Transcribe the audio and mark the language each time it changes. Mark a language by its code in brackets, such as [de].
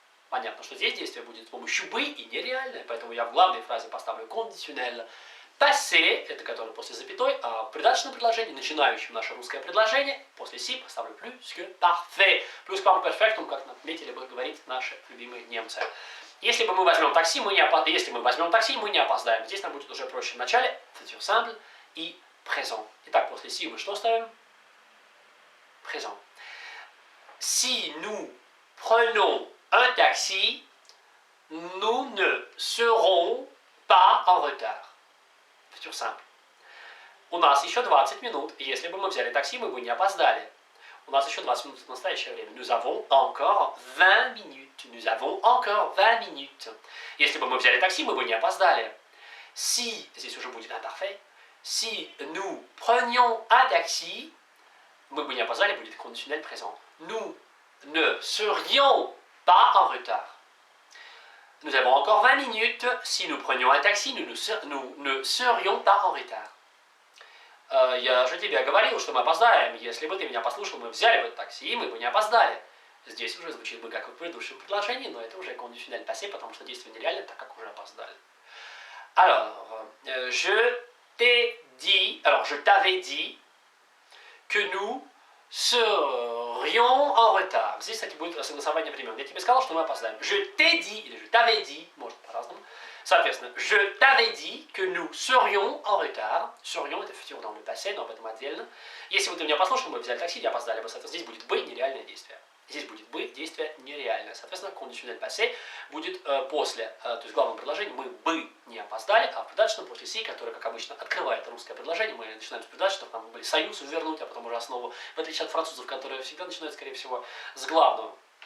[ru] Понятно, что здесь действие будет с помощью бы и нереальное, поэтому я в главной фразе поставлю conditionnel passé, это который после запятой, а в придаточном предложении, начинающем наше русское предложение, после si поставлю plus que parfait. Плюс к perfectum, как отметили бы говорить наши любимые немцы. Если мы возьмем такси, мы не опоздаем. Здесь нам будет уже проще в начале, futur simple и présent. Итак, после si мы что ставим? [fr] Présent. Si nous prenons un taxi, nous ne serons pas en retard. Futur simple. [ru] У нас еще 20 минут, и если бы мы взяли такси, мы бы не опоздали. У нас еще 20 минут в настоящее время. [fr] Nous avons encore 20 minutes. Nous avons encore 20 minutes. [ru] Если бы мы взяли такси, мы бы не опоздали. Si, здесь уже будет imparfait. [fr] Si nous prenions un taxi, [ru] мы бы не опоздали, будет [fr] conditionnel présent. Nous ne serions pas en retard. Nous avons encore 20 minutes. Si nous prenions un taxi, nous ne serions pas en retard. [ru] Я же тебе говорил, что мы опоздаем. Если бы ты меня послушал, мы взяли бы такси, и мы бы не опоздали. Здесь уже звучит бы как в предыдущем предложении, но это уже conditionnel passé, потому что действие нереально, так как уже опоздали. [fr] Alors, je t'avais dit que nous serions en retard. [ru] Здесь, кстати, будет согласование времен. Я тебе сказал, что мы опоздаем. [fr] Je t'ai dit, [ru] или [fr] je t'avais dit, [ru] может по-разному. Соответственно, [fr] je t'avais dit que nous serions en retard. [ru] Serions, это futur dans le passé, но об этом отдельно. Если бы ты меня послушал, мы взяли такси, не опоздали бы. Соответственно, здесь будет бы нереальное действие. Здесь будет бы действие нереальное. Соответственно, conditionnel passé будет после, то есть в главном предложении мы бы не опоздали, а в придаточном после си, который, как обычно, открывает русское предложение, мы начинаем с придаточных, нам были союз вернуть, а потом уже основу, в отличие от французов, которые всегда начинают, скорее всего, с главного.